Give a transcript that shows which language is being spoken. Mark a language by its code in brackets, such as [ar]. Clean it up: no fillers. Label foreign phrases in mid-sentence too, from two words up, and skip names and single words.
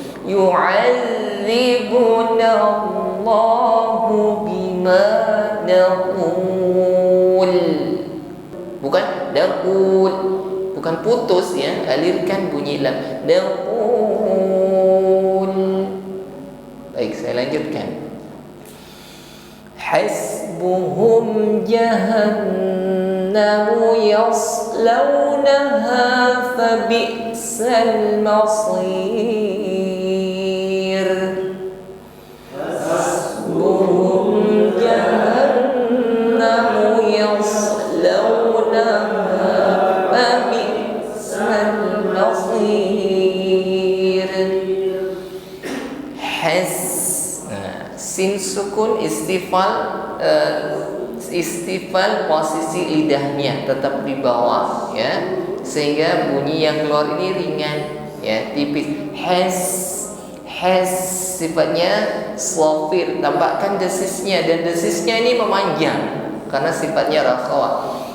[ar] يعذبنا الله بما نقول, [id] bukan naqul, bukan putus, ya, alirkan bunyi lam. Naqul. Baik, saya lanjutkan. [ar] حسبهم جهنم يصلونها فبئس المصير. حسبهم جهنم يصلونها فبئس المصير. سين سكون استفال, [id] posisi lidahnya tetap di bawah, ya, sehingga bunyi yang keluar ini ringan, ya, tipis. Has sifatnya slofir, tampakkan desisnya, dan desisnya ini memanjang karena sifatnya rakhawah.